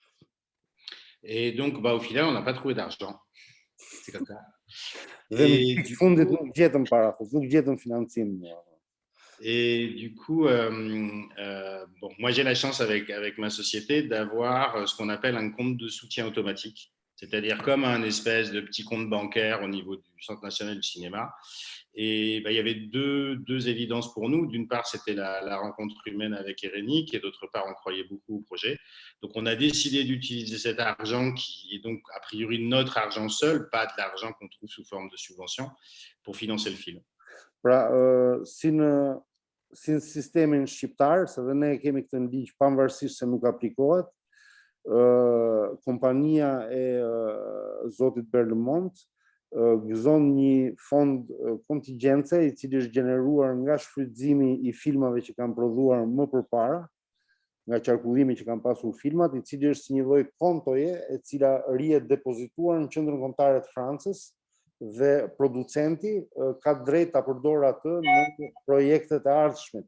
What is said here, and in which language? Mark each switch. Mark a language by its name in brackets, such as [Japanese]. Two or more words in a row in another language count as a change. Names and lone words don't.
[French] Et donc, au final, on n'a pas trouvé d'argent. C'est comme ça. [Albanian] Et du fundit nuk gjetëm para, nuk gjetëm financim. [French] Et du coup, bon, moi j'ai la chance avec ma société d'avoir ce qu'on appelle un compte de soutien automatique, c'est-à-dire comme un espèce de petit compte bancaire au niveau du Centre national du cinéma. Et il y avait deux évidences pour nous. D'une part, c'était la rencontre humaine avec Erenik, et d'autre part, on croyait beaucoup au projet. Donc, on a décidé d'utiliser cet argent qui est donc a priori notre argent seul, pas de l'argent qu'on trouve sous forme de subvention, pour financer le film. [Albanian] Pra, si në sistemin shqiptar, se dhe ne kemi këtë ligj pavarësisht se nuk aplikohet, kompania e zotit Berlemont gëzon një fond kontingjence i cili është gjeneruar nga shfrytëzimi i filmave që kanë prodhuar më përpara, nga qarkullimi që kanë pasur filmat, i cili është si një lloj kontoje e cila rihet depozituar në Qendrën Kombëtare të Francës dhe producenti ka drejt ta përdorë atë në projektet e ardhshme.